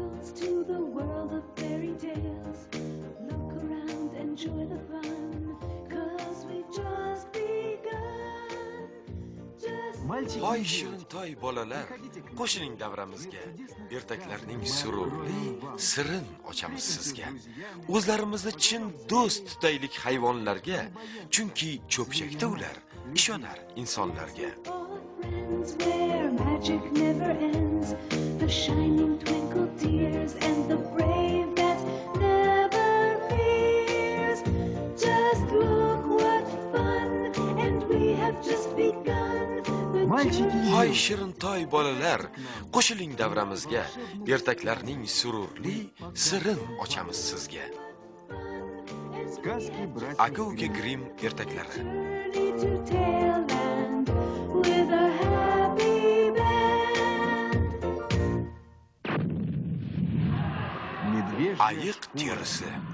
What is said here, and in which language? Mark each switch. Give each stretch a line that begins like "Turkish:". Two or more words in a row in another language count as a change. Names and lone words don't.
English: to the world of fairy tales. Look around, enjoy the fun, 'cause we've just begun.
Uzbek: Hoy shirin toy bolalar, qo'shiling davramizga. Ertaklarning sururli sirin ochamiz sizga. O'zlarimizni chin do'st tutaylik hayvonlarga, chunki cho'pchakda ular ishonar insonlarga.
English: Where magic never ends, the shining twinkle tears, and the brave that never fears. Just look what fun, and we have just begun.
Uzbek: Hoy shirin toy bolalar, qo'shiling davramizga. Ertaklarning sururli sirin ochamiz sizga. Aka-uka Grimm ertaklari. Ayiq terisi.